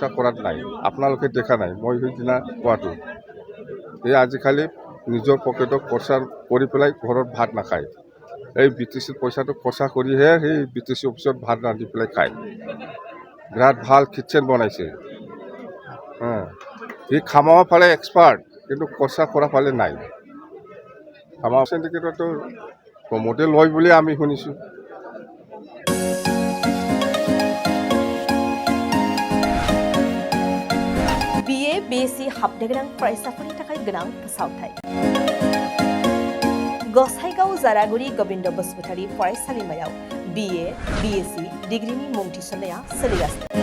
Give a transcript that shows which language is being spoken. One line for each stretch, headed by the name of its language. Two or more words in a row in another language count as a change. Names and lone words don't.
Assamese: কৰাত নাই আপোনালোকে দেখা নাই মই সেইদিনা কোৱাটো এই আজিকালি নিজৰ পকেটত খৰচা কৰি পেলাই ঘৰত ভাত নাখায় এই BTCৰ পইচাটো খৰচা কৰিহে সেই BTC অফিচত ভাত ৰান্ধি পেলাই খায় বিৰাট ভাল কিটচেন বনাইছে সি খামাবৰ ফালে এক্সপাৰ্ট কিন্তু খৰচা কৰা ফালে নাই খামাৰ চিণ্ডিকেটতো প্ৰমোদে লয় বুলি আমি শুনিছোঁ
Bodo: BA BSc हाबनो गोनां फरायसाफोरनि थाखाय गोनां फोसावथाय गसाइगाव जारागुरि गोविन्द बसुमतारी फरायसालिमायाव BA BSc डिग्रीनि मुं थिसननाया सोलिगासिनो